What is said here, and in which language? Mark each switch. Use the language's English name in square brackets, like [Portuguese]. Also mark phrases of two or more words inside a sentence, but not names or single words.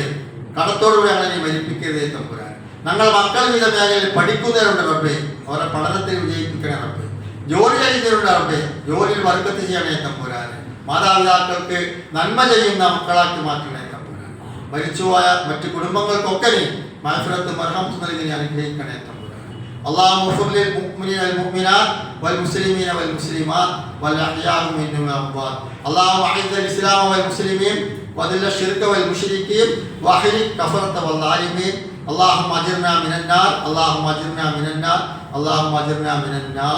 [Malayalam] കടത്തോടുകൂടി ഞങ്ങളെ നീ മരിപ്പിക്കരുതേ തമ്പുരാൻ. ഞങ്ങൾ മക്കൾ വിവിധ മേഖലയിൽ പഠിക്കുന്നവരുണ്ട് റബ്ബേ, അവരെ പഠനത്തിൽ വിജയിപ്പിക്കണേ റബ്ബേ. ജോലി ചെയ്യുന്നവരുണ്ട് റബ്ബേ, ജോലിയിൽ ബർക്കത്ത് ചെയ്യണേ തമ്പുരാനെ. മാതാപിതാക്കൾക്ക് നന്മ ചെയ്യുന്ന മക്കളാക്കി മാറ്റണേ തമ്പുരാൻ. മരിച്ചുപോയ മറ്റു കുടുംബങ്ങൾക്കൊക്കെ നീ മഗ്ഫിറത്തും മർഹമത്തും നൽകി അനുഗ്രഹിക്കണേ തമ്പുരാൻ. [Arabic] اللهم اغفر للمؤمنين والمؤمنات والمسلمين والمسلمات والأحياء منهم والأموات. اللهم أعز الإسلام والمسلمين وأذل الشرك والمشركين وأحرق كفرة والظالمين. اللهم أجرنا من النار، اللهم أجرنا من النار، اللهم أجرنا من النار.